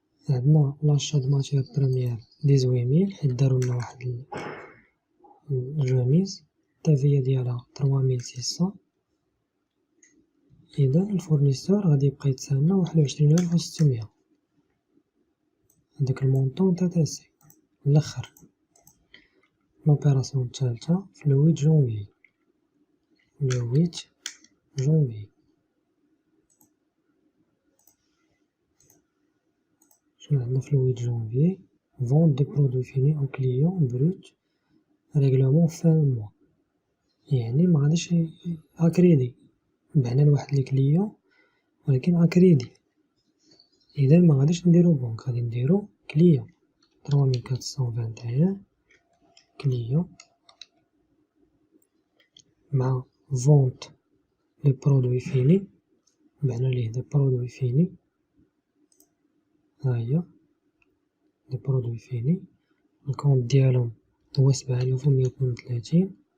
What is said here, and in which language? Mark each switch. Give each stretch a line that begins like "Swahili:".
Arabic: عندنا لاشا دو ماتيير بروميير 18000 حيت دارولنا واحد الرميز، التافية ديالها 3600. إذا الفورنيسور غادي يبقى يتسنى 21600. هداك المونطون تاع تاسي الآخر لوبيراسيون الثالثة في لو 8 جونفي. لو 8 جونفي شنو عندنا في لو 8 جونفي؟
French: vente de produits finis au client brut règlement fin mois.
Arabic: يعني مغاديش أكريدي بعنا لواحد الكليون ولكن أكريدي، إذا مغاديش نديرو بنك، غادي نديرو كليون 3421 كليون مع
French: vente de produits finis،
Arabic: بعنا ليه دي برودوي فيني، هاهي دي برودوي فيني، الكونت ديالهم هو 7132.